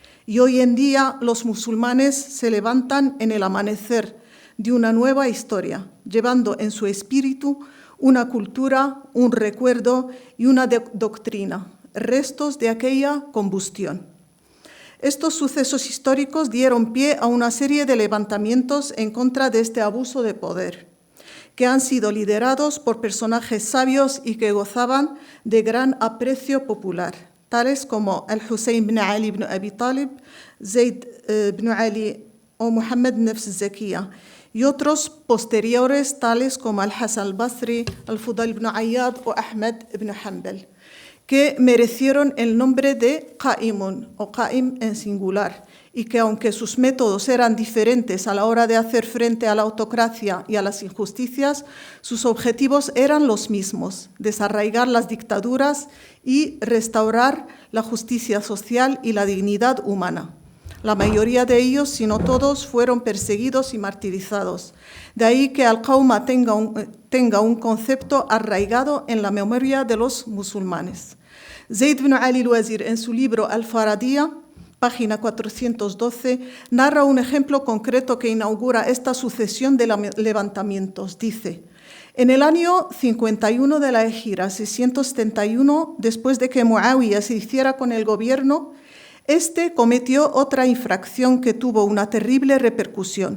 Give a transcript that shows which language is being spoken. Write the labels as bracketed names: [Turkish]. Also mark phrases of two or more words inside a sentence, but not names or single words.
[Spanish] Y hoy en día los musulmanes se levantan en el amanecer de una nueva historia, llevando en su espíritu una cultura, un recuerdo y una doctrina, restos de aquella combustión. Estos sucesos históricos dieron pie a una serie de levantamientos en contra de este abuso de poder, que han sido liderados por personajes sabios y que gozaban de gran aprecio popular, tales como Al-Hussein ibn Ali ibn Abi Talib, Zayd ibn Ali o Muhammad Nafs al-Zakiyya, y otros posteriores tales como Al-Hasan al-Basri, Al-Fudayl ibn Ayyad o Ahmad ibn Hanbal, que merecieron el nombre de Qa'imun o Qa'im en singular, y que aunque sus métodos eran diferentes a la hora de hacer frente a la autocracia y a las injusticias, sus objetivos eran los mismos: desarraigar las dictaduras y restaurar la justicia social y la dignidad humana. La mayoría de ellos, si no todos, fueron perseguidos y martirizados. De ahí que al-Qawma tenga un concepto arraigado en la memoria de los musulmanes. Zayd ibn Ali al-Wazir, en su libro Al-Faradiyya, página 412, narra un ejemplo concreto que inaugura esta sucesión de levantamientos. Dice: en el año 51 de la Hejira, 671, después de que Muawiyah se hiciera con el gobierno, este cometió otra infracción que tuvo una terrible repercusión.